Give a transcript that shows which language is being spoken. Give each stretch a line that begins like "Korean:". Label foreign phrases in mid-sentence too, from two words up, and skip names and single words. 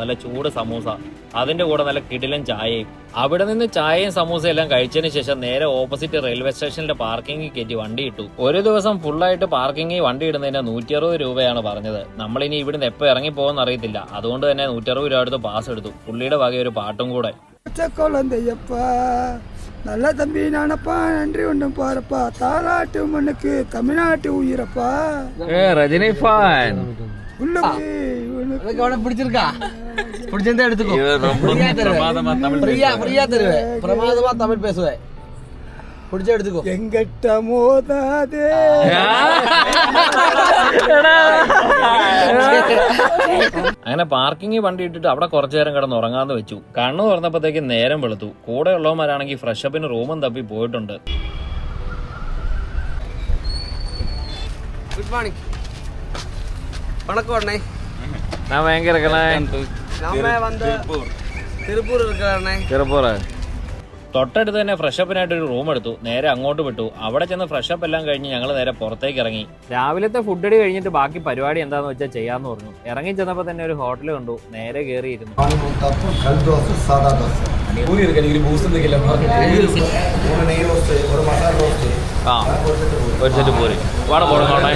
Malayalam: നല്ല ചൂട് സമൂസ, അതിന്റെ കൂടെ നല്ല കിടിലൻ ചായയും. അവിടെ നിന്ന് ചായയും സമൂസയും എല്ലാം കഴിച്ചതിന് ശേഷം നേരെ
English: opposite railway
Malayalam: സ്റ്റേഷനിലെ പാർക്കിംഗിൽ കയറ്റി വണ്ടി ഇട്ടു. ഒരു ദിവസം ഫുള്ളായിട്ട് പാർക്കിംഗിൽ വണ്ടി ഇടുന്നതിന് 160 രൂപയാണ് പറഞ്ഞത്. നമ്മളിനി ഇവിടുന്ന് എപ്പോ ഇറങ്ങി പോകുമെന്ന് അറിയത്തില്ല. അതുകൊണ്ട് തന്നെ 160 രൂപ എടുത്ത് പാസ് എടുത്തു. പുള്ളിയുടെ വക ഒരു പാട്ടും കൂടെ.
Tamil: நல்ல தம்பி நானப்பா, நன்றி ஒன்றும் பாருப்பா, தாலாட்டு மண்ணுக்கு தமிழ்நாட்டு உயிரப்பா. ரஜினி ஃபேன் பிடிச்சிருக்கா? பிடிச்சிருந்தா எடுத்துக்கோ. ஃப்ரீயா தருவேன். பிரமாதமா தமிழ் பேசுவேன். பிடிச்சா எடுத்துக்கோ. எங்கிட்ட மோதாதே.
Malayalam: അങ്ങനെ പാർക്കിംഗ് വണ്ടി ഇട്ടിട്ട് അവിടെ കുറച്ചു നേരം കിടന്ന് ഉറങ്ങാന്ന് വെച്ചു. കണ്ണു തുറന്നപ്പോഴത്തേക്ക് നേരം വെളുത്തു. കൂടെ ഉള്ളവന്മാരാണെങ്കിൽ ഫ്രഷപ്പിന് റൂമും തപ്പി പോയിട്ടുണ്ട്.
English: Good morning.
Tamil: வணக்கம் அண்ணே. நான் எங்க இருக்கேன்? நாம வந்து திருப்பூர் இருக்கறேண்ணே.
Malayalam: திருப்பூர் തൊട്ടടുത്ത് തന്നെ ഫ്രഷപ്പിനായിട്ട് ഒരു റൂം എടുത്തു. നേരെ അങ്ങോട്ട് വിട്ടു. അവിടെ ചെന്ന് ഫ്രഷപ്പ് എല്ലാം കഴിഞ്ഞ് ഞങ്ങൾ നേരെ പുറത്തേക്ക് ഇറങ്ങി. രാവിലത്തെ ഫുഡ് അടി കഴിഞ്ഞിട്ട് ബാക്കി പരിപാടി എന്താന്ന് വെച്ചാൽ ചെയ്യാന്ന് പറഞ്ഞു. ഇറങ്ങി ചെന്നപ്പോ തന്നെ ഒരു ഹോട്ടൽ കണ്ടു. നേരെ കയറിയിരുന്നു. ഒരു സെറ്റ് പൂരി വാട പോടുന്നോട്ടെ.